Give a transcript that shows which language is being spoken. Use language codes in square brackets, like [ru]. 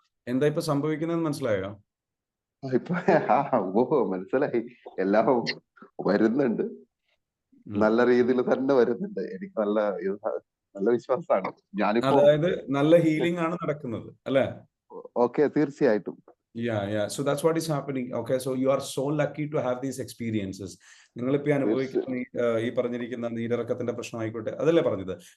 [ml] എന്താ ഇപ്പൊ സംഭവിക്കുന്നത് മനസ്സിലായോ? ഇപ്പൊ മനസ്സിലായി. എല്ലാം വരുന്നുണ്ട്, നല്ല രീതിയിൽ തന്നെ വരുന്നുണ്ട്. എനിക്ക് നല്ല വിശ്വാസമാണ്. ഞാനിപ്പോ അതായത് നല്ല ഹീലിംഗ് ആണ് നടക്കുന്നത് അല്ലേ? ഓക്കെ, തീർച്ചയായിട്ടും. [en] So that's what is happening. Okay, so you are so lucky to have these experiences. [ml] നിങ്ങളിപ്പോ അനുഭവിക്കുന്ന ഈ പറഞ്ഞിരിക്കുന്ന നീരിറക്കത്തിന്റെ പ്രശ്നമായിക്കോട്ടെ, അതല്ലേ പറഞ്ഞത്?